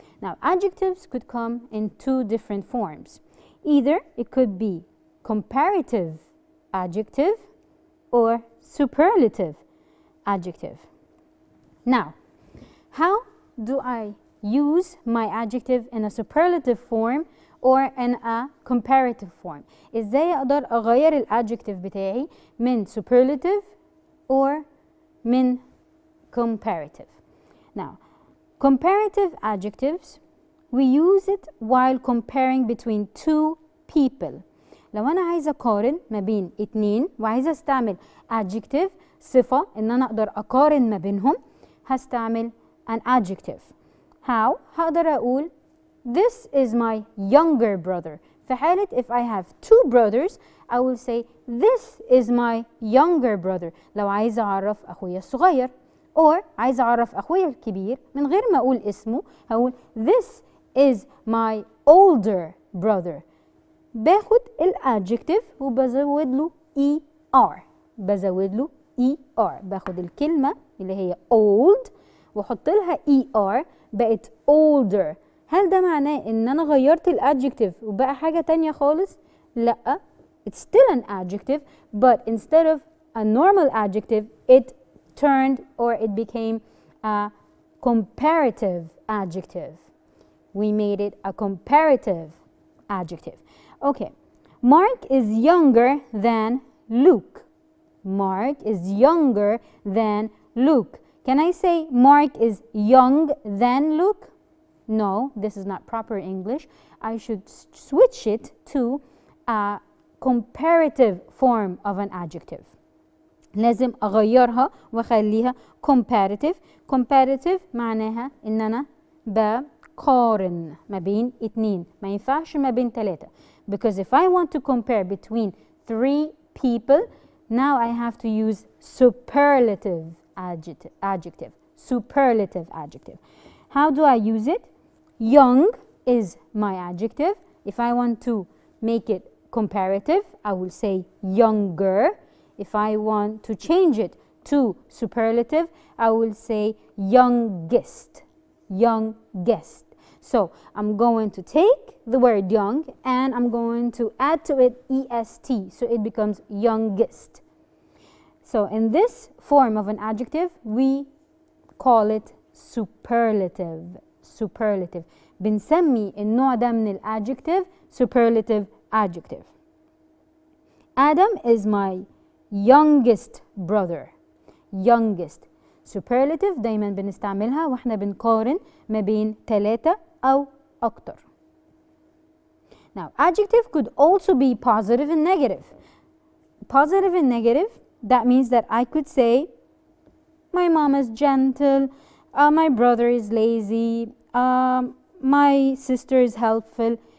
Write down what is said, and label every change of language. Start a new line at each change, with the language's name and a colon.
English: Now adjectives could come in two different forms. Either it could be comparative adjective or superlative adjective. Now, how do I use my adjective in a superlative form or in a comparative form?
Arabic: ازاي اقدر اغير الادجكتيف بتاعي من superlative or من comparative?
English: Now, comparative adjectives, we use it while comparing between two people.
Arabic: لو أنا عايزة أقارن ما بين اتنين وعايزة استعمل adjective صفة إن أنا أقدر أقارن ما بينهم، هستعمل an adjective.
English: How؟
Arabic: هقدر أقول
English: this is my younger brother.
Arabic: في حالة
English: if I have two brothers I will say this is my younger brother.
Arabic: لو عايزة أعرف أخويا الصغير or عايزة أعرف أخويا الكبير من غير ما أقول اسمه هقول
English: this is my older brother.
Arabic: باخد الادجكتيف وبزود له ER. بزود له ER. باخد الكلمة اللي هي old واحط لها ER بقت older. هل ده معناه ان انا غيرت الادجكتيف وبقى حاجة تانية خالص؟ لا.
English: It's still an adjective but instead of a normal adjective it turned or it became a comparative adjective. we made it a comparative adjective. Okay, Mark is younger than Luke. Mark is younger than Luke. Can I say Mark is young than Luke? No, this is not proper English. I should switch it to a comparative form of an adjective.
Arabic: لازم أغيرها وأخليها comparative. Comparative معناها إن أنا بقارن ما بين اتنين، ما ينفعش ما بين تلاتة.
English: Because if I want to compare between 3 people, now I have to use superlative adjective. Superlative adjective. How do I use it? Young is my adjective. If I want to make it comparative, I will say younger. If I want to change it to superlative, I will say youngest. Youngest. So I'm going to take the word young and I'm going to add to it est, so it becomes youngest. So in this form of an adjective, we call it superlative. Superlative.
Arabic: بنسمي النوع ده من الادجective superlative adjective.
English: Adam is my youngest brother. Youngest.
Arabic: Superlative دايما بنستعملها واحنا بنقارن ما بين 3 أو أكتر.
English: Now, adjective could also be positive and negative. Positive and negative, that means that I could say, my mom is gentle, my brother is lazy, my sister is helpful.